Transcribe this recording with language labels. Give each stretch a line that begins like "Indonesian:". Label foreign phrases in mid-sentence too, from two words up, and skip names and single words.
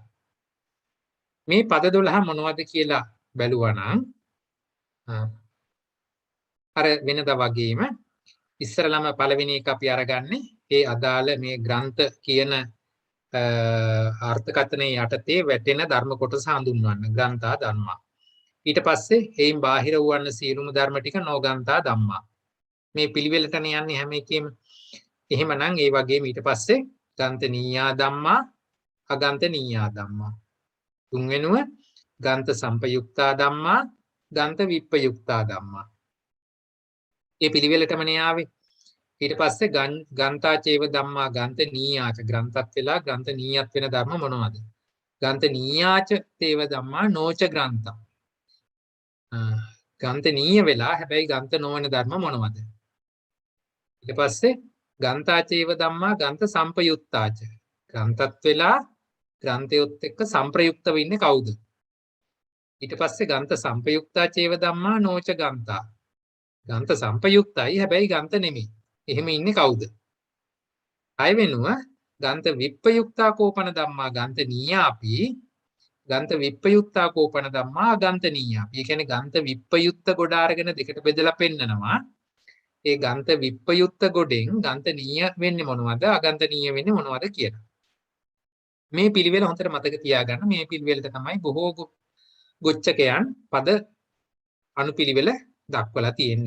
Sinhala: මේ පද 12 මොනවද කියලා බැලුවා නම් අර වෙනදා වගේම ඉස්සරළම පළවෙනි එක අපි අරගන්නේ ඒ අදාළ මේ ග්‍රන්ථ කියන අර්ථකථනයේ යටතේ වැටෙන ධර්ම කොටස හඳුන්වන්න
Pali: ග්‍රන්ථා ධම්මා.
Sinhala: ඊට පස්සේ එයින් බාහිර වූවන් සියලුම ධර්ම ටික
Pali: නොගන්තා ධම්මා.
Sinhala: මේ පිළිවෙලටනේ යන්නේ හැම එකෙම. එහෙමනම් ඒ වගේම ඊට පස්සේ
Pali: ගන්තනීයා ධම්මා, අගන්තනීයා ධම්මා. තුන්වෙනුව ගන්ත සම්පයුක්තා ධම්මා, ගන්ත විප්පයුක්තා ධම්මා.
Sinhala: මේ පිළිවෙලටමනේ ආවේ. ඊට පස්සේ
Pali: ගන්තා චේව ධම්මා ගන්ත නීයාච
Sinhala: ග්‍රන්ථත් වෙලා ගන්ත නීයත් වෙන ධර්ම මොනවද?
Pali: ගන්ත නීයාච තේව ධම්මා නෝච ග්‍රන්ථා.
Sinhala: ගන්ත නීය වෙලා හැබැයි ගන්ත නොවන ධර්ම මොනවද? ඊට පස්සේ
Pali: ගන්තා චේව ධම්මා ගන්ත සම්පයුක්තාච.
Sinhala: ග්‍රන්ථත් වෙලා ග්‍රන්ථයොත් එක්ක සම්ප්‍රයුක්ත වෙන්නේ කවුද?
Pali: ඊට පස්සේ ගන්ත සම්පයුක්තා චේව ධම්මා නෝච ගන්තා.
Sinhala: ගන්ත සම්පයුක්තයි හැබැයි ගන්ත නෙමෙයි. එහෙම ඉන්නේ කවුද? අය වෙනුව
Pali: ගන්ත විප්පයුක්තා කෝපන ධම්මා ගන්ත නීයාපි, ගන්ත විප්පයුක්තා කෝපන ධම්මා අගන්ත නීයාපි.
Sinhala: ඒ කියන්නේ ගන්ත විප්පයුක්ත ගොඩ අරගෙන දෙකට බෙදලා පෙන්නනවා. ඒ ගන්ත විප්පයුක්ත ගොඩෙන් ගන්ත නීය වෙන්නේ මොනවද? අගන්ත නීය වෙන්නේ මොනවද කියලා. මේ පිළිවෙල හොඳට මතක තියාගන්න. මේ පිළිවෙලට තමයි බොහෝ ගොච්ඡකයන් පද අනුපිළිවෙල දක්වලා තියෙන්නේ.